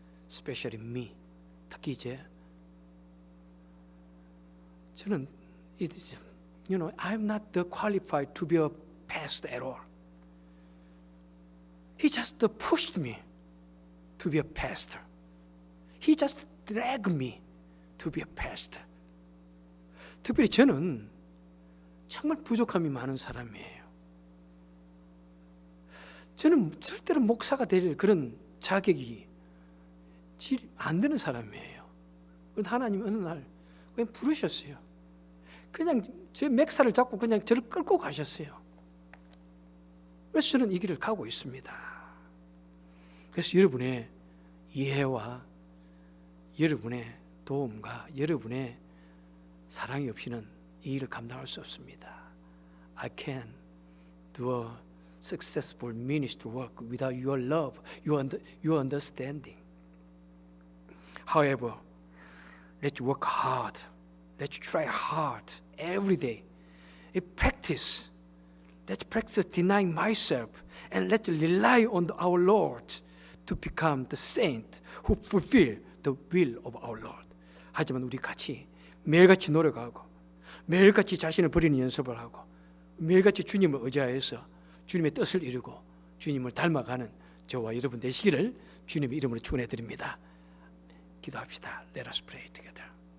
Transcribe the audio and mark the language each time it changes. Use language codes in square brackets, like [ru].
[en] Especially me. [ko] 특히 저는 [en] I'm not qualified to be a pastor at all. He just pushed me to be a pastor. He just dragged me to be a pastor. [ko] 특별히 저는 정말 부족함이 많은 사람이에요. 저는 절대로 목사가 될 그런 자격이 안 되는 사람이에요. 하나님 어느 날 그냥 부르셨어요. 그냥 제 맥살을 잡고 그냥 저를 끌고 가셨어요. 그래서 저는 이 길을 가고 있습니다. 그래서 여러분의 이해와 여러분의 도움과 여러분의 사랑이 없이는 이 일을 감당할 수 없습니다. [en] I can do a successful ministry work without your love, your understanding. However, let's work hard. Let's try hard every day. Let's practice denying myself and let's rely on our Lord to become the saint who fulfill the will of our Lord. [ko] 하지만 우리 같이 매일같이 노력하고 매일같이 자신을 버리는 연습을 하고 매일같이 주님을 의지하여서 주님의 뜻을 이루고 주님을 닮아가는 저와 여러분 되시기를 주님의 이름으로 축원해 드립니다. 기도합시다. [en] Let us pray together.